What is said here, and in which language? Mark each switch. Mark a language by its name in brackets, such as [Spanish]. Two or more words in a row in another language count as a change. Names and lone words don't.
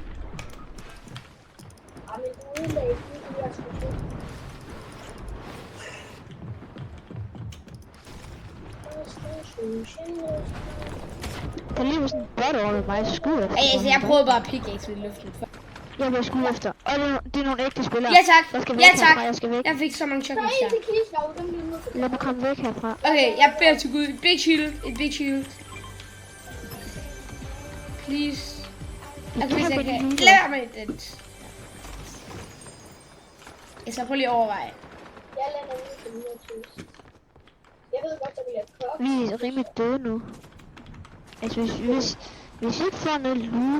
[Danish] Der er lige sådan en bot over mig, så skud efter. Altså, jeg prøvede bare at pickaxe i luften. Jeg bliver skudt efter. Og det er nogle ægte spillere. Ja tak, Jeg skal væk ja tak. herfra, jeg skal væk. Jeg fik så mange chocolates der. Lad mig komme væk herfra. Okay, jeg beder til Gud. Et [English] big shield, [Danish] et [English] big shield. [Danish] Please. Okay, hvis jeg kan. Lad mig den. Jeg skal prøve lige at overveje. Jeg lander ud til 120. Jeg ved godt, at vi er kok. Vi er rimelig døde nu. Altså hvis vi ikke får noget loot,